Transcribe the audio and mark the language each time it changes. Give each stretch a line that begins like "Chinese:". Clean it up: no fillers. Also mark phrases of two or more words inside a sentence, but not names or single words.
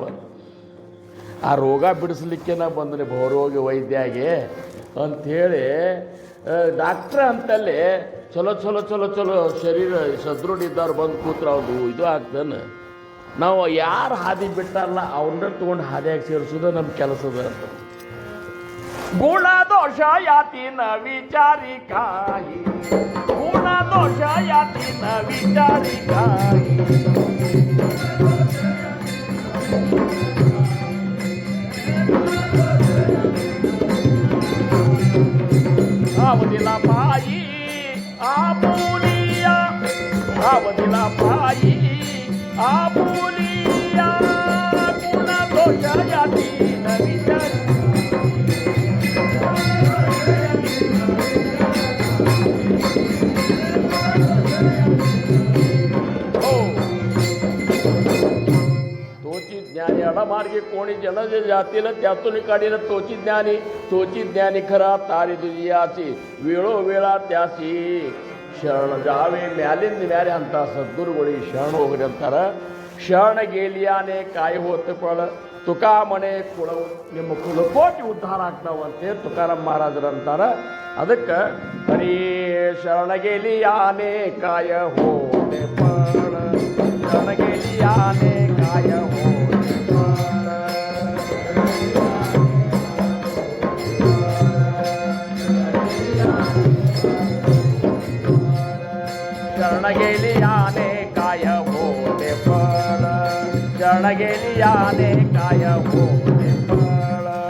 Kannada: ಆ ರೋಗ ಬಿಡಿಸ್ಲಿಕ್ಕೆ ನಾ ಬಂದ್ರೆ ಬಹುರೋಗಿ ವೈದ್ಯಾಗಿ ಅಂಥೇಳಿ ಡಾಕ್ಟ್ರ ಅಂತಲ್ಲಿ ಚಲೋ ಚಲೋ ಚಲೋ ಚಲೋ ಶರೀರ ಸದೃಢ ಇದ್ದವ್ರು ಬಂದು ಕೂತ್ರೆ ಅವ್ರು ಇದು ಆಗ್ತಾನೆ. ನಾವು ಯಾರು ಹಾದಿ ಬಿಟ್ಟಾರಲ್ಲ ಅವ್ರನ್ನ ತೊಗೊಂಡು ಹಾದಿಯಾಗಿ ಸೇರಿಸೋದು ನಮ್ಮ ಕೆಲಸದ ಅಂತ.
Marathi: गुण दोष याती न विचारी काय, गुण दोष याती न विचारी काय. आवदिला पायी आपुलिया, आवदिला पायी आपुलिया, गुण दोष याती न विचार. ज्ञानी अडमार्गी कोणी जन जे जातील त्यातून काढील तोची ज्ञानी खरा तारी दुजियाची वेळोवेळा त्याची
Kannada: ಶರಣ ಜಾವೆ ಮ್ಯಾಲಿಂದ ಮ್ಯಾಲೆ ಅಂತ ಸದ್ಗುರುಗಳಿಗೆ ಶರಣ ಹೋಗ್ರಿ ಅಂತಾರ.
Marathi: शरण गेलियाने काय होते फळ तुका म्हणे कुळ
Kannada: ನಿಮ್ಮ ಕುಲಕೋಟಿ ಉದ್ಧಾರ ಆಗ್ತಾವಂತೆ ತುಕಾರಾಮ್ ಮಹಾರಾಜರು ಅಂತಾರ. ಅದಕ್ಕೆ ಹರೇ
Marathi: शरणगेलियाने काय होते फळ, शरणगेलियाने काय होते फळ. शरणगेलियाने काय होते फळ, शरणगेलियाने काय होते फळ.